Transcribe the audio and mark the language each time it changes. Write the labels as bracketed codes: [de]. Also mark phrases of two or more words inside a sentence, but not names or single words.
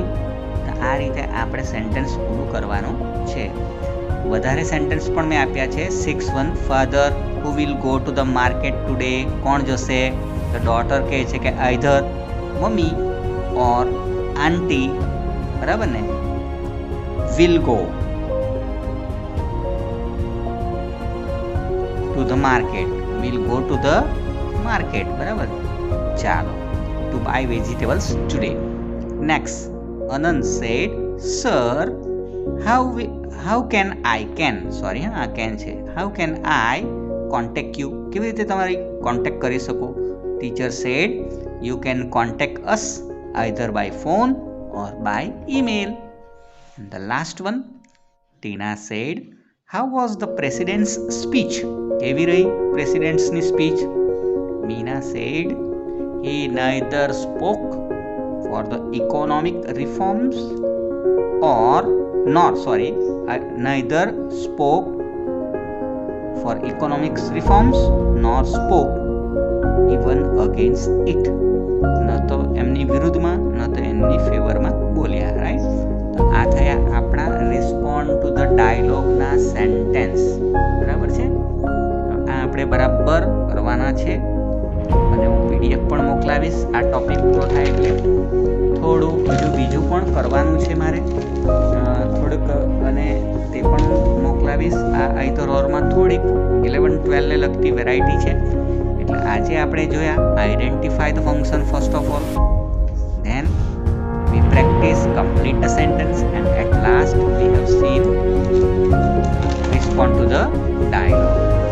[gu] તો આ રીતે આપણે સેન્ટેન્સ પૂરું કરવાનું છે. વધારે સેન્ટેન્સ પણ મેં આપ્યા છે. 6-1 [en] father who will go to the market today. [gu] કોણ જશે? તો ડોટર કહે છે કે [en] either mummy or aunty, [gu] બરાબર ને, [en] will go to the market, will go to the market, [gu] બરાબર. ચાલો, [en] to buy vegetables today. Next, Anand said, sir, how can I contact you? [gu] કેવી રીતે તમારી કોન્ટેક્ટ કરી શકું? [en] Teacher said, you can contact us either by phone or by email. And the last one, Tina said, how was the president's speech? [gu] કેવી રહી [en] president's speech? Meena said, he neither spoke for the economic reforms neither spoke for economic reforms nor spoke even against it. [gu] ન તો એમની વિરુદ્ધમાં ન તો એમની ફેવરમાં બોલ્યા. રાઈટ? તો આ થયા આપણા [en] respond to the dialogueના [gu] સેન્ટેન્સ. બરાબર છે? તો આ આપણે બરાબર કરવાના છે અને હું PDF પણ મોકલાવીશ આ ટોપિક પૂરો થાય એટલે. થોડું બીજું પણ કરવાનું છે મારે થોડુંક, અને તે પણ મોકલાવીશ. આ આઈધર ઓરમાં થોડીક 11-12 ને લગતી વેરાયટી છે. એટલે આજે આપણે જોયા [en] identify the function first of all, then we practice complete the sentence, and at last we have seen respond to the dialogue.